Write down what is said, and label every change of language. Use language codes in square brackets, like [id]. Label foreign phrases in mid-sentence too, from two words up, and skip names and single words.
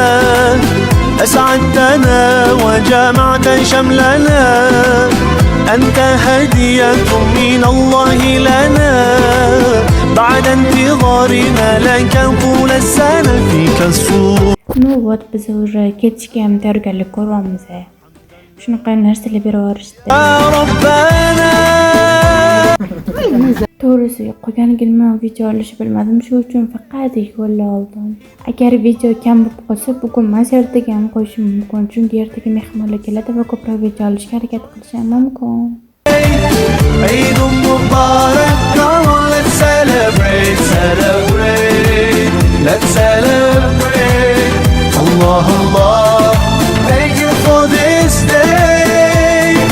[ar] أسعدتنا وجمعت شملنا أنت هدية من الله لنا بعد انتظارنا لك طول السنة فيك السرور. [ru] Ну вот, [uz] biz уже ketishga ham tayyorgarlik ko'ryapmiz. Shunaqa narsalar berib yuborishdi. [ar] ربنا [uz] To'g'risi qo'yganligimni video olishni bilmadim, shu uchun faqat yo'lla oldim. Agar video kam bo'lib qolsa, bugun mas ertaga ham qo'yishim mumkin, chunki ertaga mehmonlar keladi va ko'proq video olishga harakat qilishim mumkin. [ar] عيد مبارك. [en] Come on, let's celebrate. Let's celebrate. Allah, Allah. Thank you for this day.